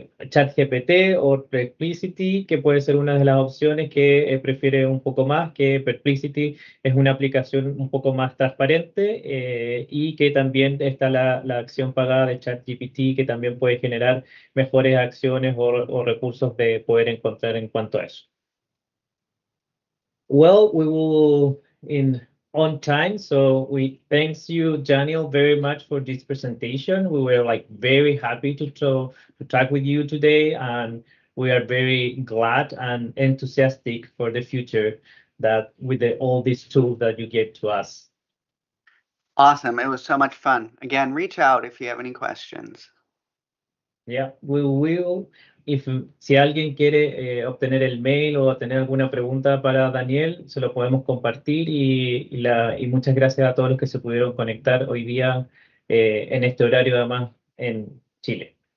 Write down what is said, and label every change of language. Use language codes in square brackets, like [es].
[es] ChatGPT o Perplexity, que puede ser una de las opciones que prefiere un poco más, que Perplexity es una aplicación un poco más transparente y que también está la acción pagada de ChatGPT, que también puede generar mejores acciones o recursos de poder encontrar en cuanto a eso. [en] Well, we will in on time, so we thanks you, Daniel, very much for this presentation. We were like very happy to talk with you today, and we are very glad and enthusiastic for the future that with all these tools that you gave to us. Awesome. It was so much fun. Again, reach out if you have any questions. Yeah, we will. [es] Si alguien quiere obtener el mail o tener alguna pregunta para Daniel, se lo podemos compartir y muchas gracias a todos los que se pudieron conectar hoy día en este horario además en Chile.